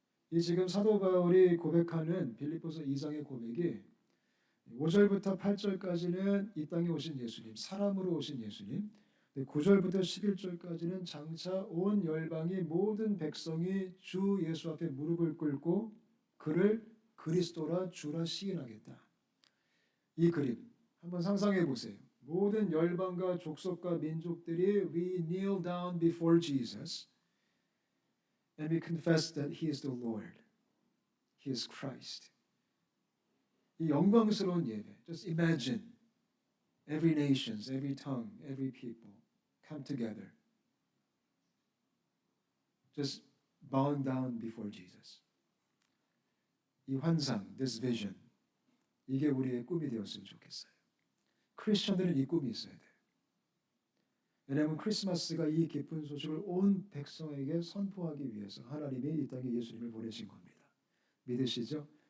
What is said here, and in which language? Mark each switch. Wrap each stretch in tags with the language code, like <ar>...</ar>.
<ko>이 지금 사도 바울이 고백하는 빌립보서 2장의 고백이 5절부터 8절까지는 이 땅에 오신 예수님, 사람으로 오신 예수님, 9절부터 11절까지는 장차 온 열방이 모든 백성이 주 예수 앞에 무릎을 꿇고 그를 그리스도라 주라 시인하겠다. 이 그림 한번 상상해 보세요. 모든 열방과 족속과 민족들이</ko> <en>We kneel down before Jesus and we confess that He is the Lord. He is Christ.</en> <ko>이 영광스러운 예배.</ko> <en>Just imagine every nations, every tongue, every people come together. Just bowing down before Jesus.</en> <ko>이 환상,</ko> <en>this vision.</en> <ko>이게 우리의 꿈이 되었으면 좋겠어요. 크리스천들은 이 꿈이 있어야 돼요. 왜냐하면 크리스마스가 이 기쁜 소식을 온 백성에게 선포하기 위해서 하나님이 이 땅에 예수님을 보내신 겁니다. 믿으시죠?</ko>